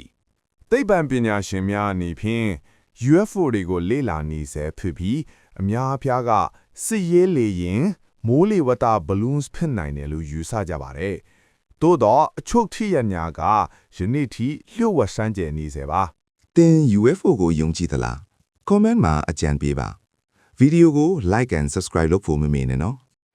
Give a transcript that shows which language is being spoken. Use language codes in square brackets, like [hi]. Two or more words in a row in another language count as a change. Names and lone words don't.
[my] သိပ္ပံပညာရှင်များအနေဖြင့် UFO တွေကိုလေ့လာနေဆဲဖြစ်ပြီးအများအပြားကစစ်ရေးလေယာဉ်မိုးလေဝသ balloons ဖြစ်နိုင်တယ်လို့ယူဆကြပါတယ်။သို့တော့အချို့ဖြစ်ရပ်များကယနေ့ထိလျှို့ဝှက်စမ်းကြယ်နေစေပါ ။သင် UFO ကိုယုံကြည်သလား comment မှာအကြံပေးပါဗီဒီယိုကို [en] like and subscribe [my] လုပ်ဖို့မမေ့နဲ့နော်